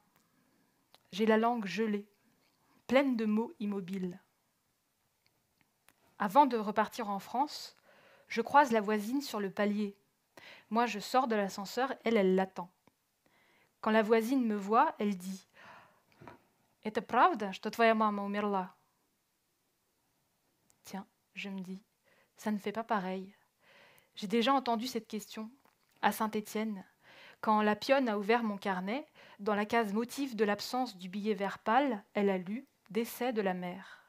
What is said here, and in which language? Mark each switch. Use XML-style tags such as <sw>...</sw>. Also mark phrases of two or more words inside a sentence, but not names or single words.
<fr>J'ai la langue gelée, pleine de mots immobiles. Avant de repartir en France, je croise la voisine sur le palier. Moi, je sors de l'ascenseur, elle l'attend. Quand la voisine me voit, elle dit «</fr> <ru>Это правда, что твоя мама умерла ?»</ru> <fr>Tiens, je me dis, ça ne fait pas pareil. J'ai déjà entendu cette question, à Saint-Étienne, quand la pionne a ouvert mon carnet, dans la case motif de l'absence du billet vert pâle, elle a lu « Décès de la mère ».</fr>